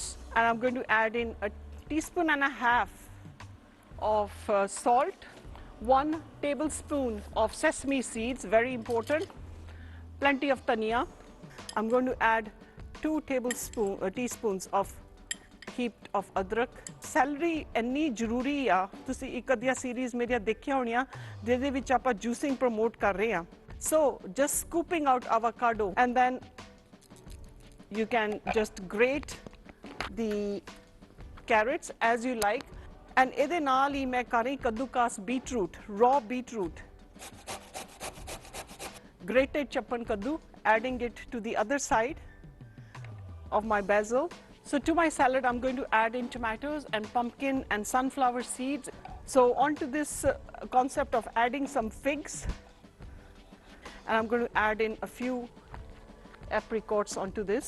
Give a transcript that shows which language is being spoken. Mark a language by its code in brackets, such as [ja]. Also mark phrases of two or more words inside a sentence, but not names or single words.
[en] And I'm going to add in a teaspoon and a half of salt, 1 tablespoon of sesame seeds, very important, plenty of dhania. I'm going to add 2 teaspoons of heaped of adrak. [pa] Celery ਇੰਨੀ ਜ਼ਰੂਰੀ ਆ, ਤੁਸੀਂ ਇੱਕ ਅੱਧੀਆਂ ਸੀਰੀਜ਼ ਮੇਰੀਆਂ ਦੇਖੀਆਂ ਹੋਣੀਆਂ ਜਿਹਦੇ ਵਿੱਚ ਆਪਾਂ [en] juicing promote [pa] ਕਰ ਰਹੇ ਹਾਂ. [en] So just scooping out avocado, and then you can just grate the carrots as you like. And [pa] ਇਹਦੇ ਨਾਲ ਹੀ ਮੈਂ ਕਰ ਰਹੀ ਕੱਦੂਕਾਸ [en] beetroot, raw beetroot, grated [pa] ਚੱਪਣ ਕੱਦੂ, [en] adding it to the other side of my basil. So to my salad, I'm going to add in tomatoes and pumpkin and sunflower seeds. So onto this concept of adding some figs, and I'm going to add in a few apricots onto this.